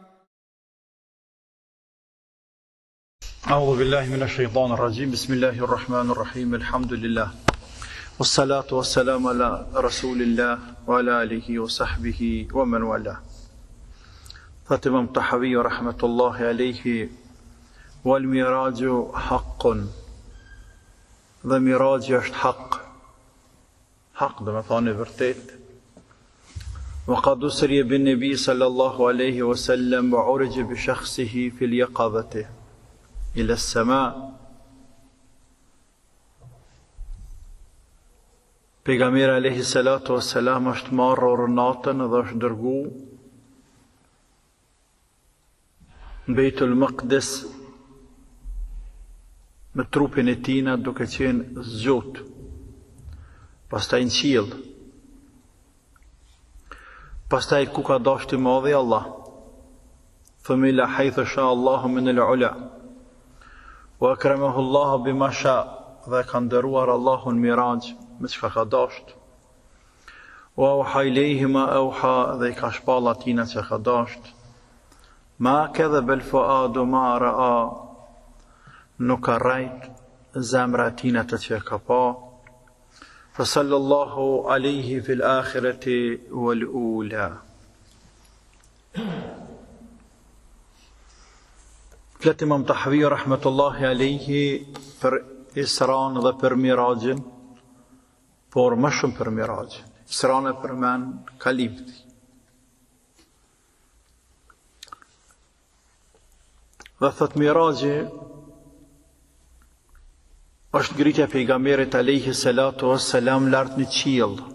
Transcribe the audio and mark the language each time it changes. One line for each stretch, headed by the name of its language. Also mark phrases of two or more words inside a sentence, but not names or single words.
Arabic: أعوذ بالله من الشيطان الرجيم. بسم الله الرحمن الرحيم. الحمد لله والصلاة والسلام على رسول الله وعلى آله وصحبه ومن والاه. فاتم طحاوي رحمة الله عليه. والميراج حق.
Albanian: Dhe mirajë është hak dhe me thane vërtet.
Arabic: وقد أسري بالنبي صلى الله عليه وسلم وعرج بشخصه في اليقظة إلى السماء.
Albanian: Pejgamberi
Arabic: عليه الصلاة والسلام
Albanian: është marrë orën natën dhe është dërgu në Beitul Maqdis me trupin e tina duke qenë zgjut, pastaj në qiell, pastaj ku ka dashti madhi Allah,
Arabic: ثم إلى حيث شاء الله من العلا، وأكرمه الله بما شاء,
Albanian: dhe ka nderuar Allahu në miraj me çka ka dasht,
Arabic: وأوحى إليه ما أوحى,
Albanian: dhe i ka shpall atina që ka dasht,
Arabic: ما كذب الفؤاد ما رأى,
Albanian: nuk ka rajt zemra tina të që ka pa.
Arabic: فصلى الله عليه في الآخرة والأولى.
Albanian: Flet Imam Tahawi
Arabic: رحمة الله عليه
Albanian: për Isran dhe për Mirajin, por më shumë për Mirajin. Isran e përmen kalimti. Dhe thot Miraji është ngritja e pejgamberit
Arabic: عليه الصلاة والسلام
Albanian: lart në qiell.